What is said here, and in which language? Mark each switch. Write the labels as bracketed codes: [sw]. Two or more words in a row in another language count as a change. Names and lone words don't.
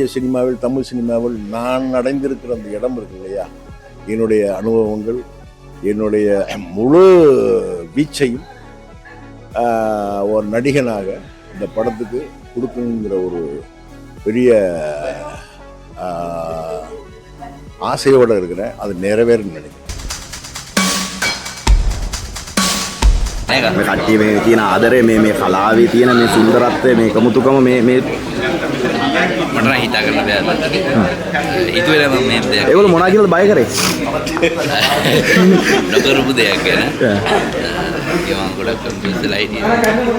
[ta] சினிமாவில், தமிழ் சினிமாவில் நான் அடைந்திருக்கிற அந்த இடம் இருக்கு இல்லையா, என்னுடைய அனுபவங்கள், என்னுடைய முழு வீச்சையும் ஒரு நடிகனாக இந்த படத்துக்கு கொடுக்கணுங்கிற ஒரு பெரிய ஆசையோடு இருக்கிறேன். அது நிறைவேறுன்னு நினைக்கிறேன். [si] මේ කට්ටිය මේ තියෙන ආදරය, මේ කලාවේ තියෙන මේ සුන්දරත්වය, මේ කමුතුකම, මේ මට නම් හිතා ගන්න බෑ. හිතුවේ නම් මේ දෙයක්. ඒගොල්ලෝ මොනවා කියලාද බය කරේ? නොකරපු දෙයක් ගැන. ඒ මම ගොඩක් කම්පියුටර් වෙලා හිටියේ.